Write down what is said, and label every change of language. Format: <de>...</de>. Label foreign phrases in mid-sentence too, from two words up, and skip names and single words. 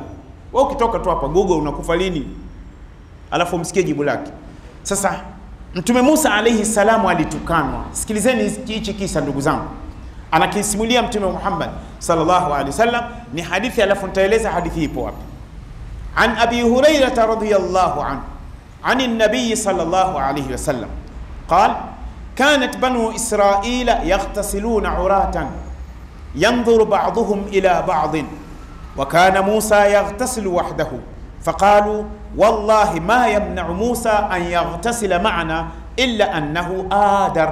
<sw>Wewe ukitoka tu hapa Google, unakufa lini? Alafu msikie jibu lake. Sasa Mtume Musa</sw> <ar>عليه السلام</ar> <sw>alitukanwa. Sikilizeni hichi kisa ndugu zangu, anakisimulia Mtume Muhammad</sw> <ar>صلى الله عليه وسلم.</ar> <sw>Ni hadithi, alafu nitaeleza hadithi ipo wapi.</sw> <ar>عن أبي هريرة رضي الله عنه عن النبي صلى الله عليه وسلم قال: كانت بنو إسرائيل يغتسلون عراة ينظر بعضهم إلى بعض، وكان موسى يغتسل وحده، فقالوا: والله ما يمنع موسى أن يغتسل معنا إلا أنه آدر.</ar>